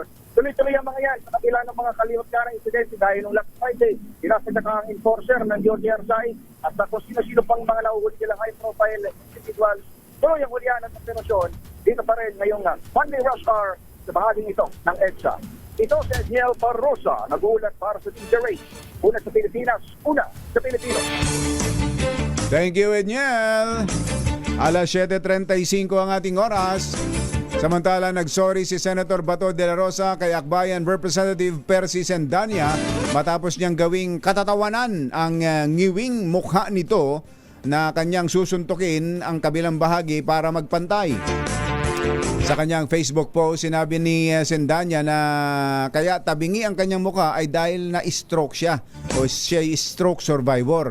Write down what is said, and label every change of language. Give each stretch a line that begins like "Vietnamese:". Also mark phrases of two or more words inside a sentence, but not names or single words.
Filipino: Tuloy-tuloy ang mga yan sa kabila ng mga kalimot ka ng insidente dahil nung
English: last Friday,
Filipino: inasagdak ang enforcer ng DOTR site at kung sino-sino pang mga nahuhuli nilang
English: high-profile individuals.
Filipino: Tuloy ang hulihan at operasyon dito pa rin ngayong
English: Monday rush hour
Filipino: sa bahaging ito ng EDSA. Ito si Edniel Barrosa, nag-uulat para sa DJRH. Una sa Pilipinas, una sa Pilipino.
English: Thank you,
Filipino: Edniel. Alas 7:35 ang ating oras. Samantala, nagsorry si Senator Bato de la Rosa kay Akbayan Representative Percy Sendanya matapos niyang gawing katatawanan ang ngiwing mukha nito na kanyang susuntukin ang kabilang bahagi para magpantay. Sa kanyang Facebook post, sinabi ni Sendanya na kaya tabingi ang kanyang mukha ay dahil na-stroke siya o siya ay
English: stroke survivor.